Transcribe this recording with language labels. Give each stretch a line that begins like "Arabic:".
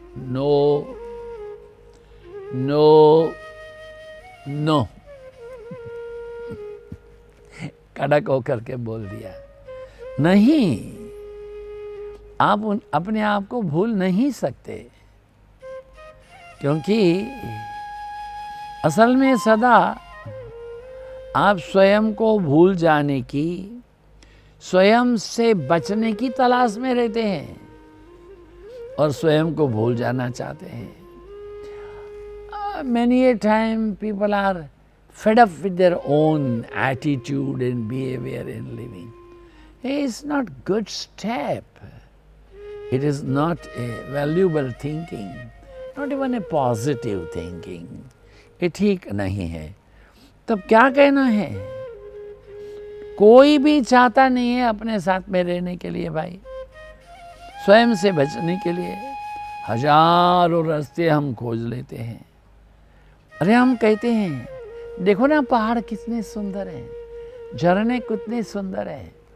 Hindi: No no no, कड़क होकर के बोल दिया, नहीं, आप अपने आप को भूल नहीं सकते, क्योंकि असल में सदा आप स्वयं को भूल जाने की, स्वयं से बचने की तलाश में रहते हैं और स्वयं को भूल जाना चाहते हैं।
English: Many a time people are fed up with their own attitude and behavior in living. It's not good step. It is not a valuable thinking, not even a positive thinking.
Hindi: ये ठीक नहीं है। तब क्या कहना है, कोई भी चाहता नहीं है अपने साथ में रहने के लिए भाई। स्वयं से बचने के लिए हजारों रास्ते हम खोज लेते हैं। अरे हम कहते हैं देखो ना पहाड़ कितने सुंदर हैं, झरने कितने सुंदर हैं।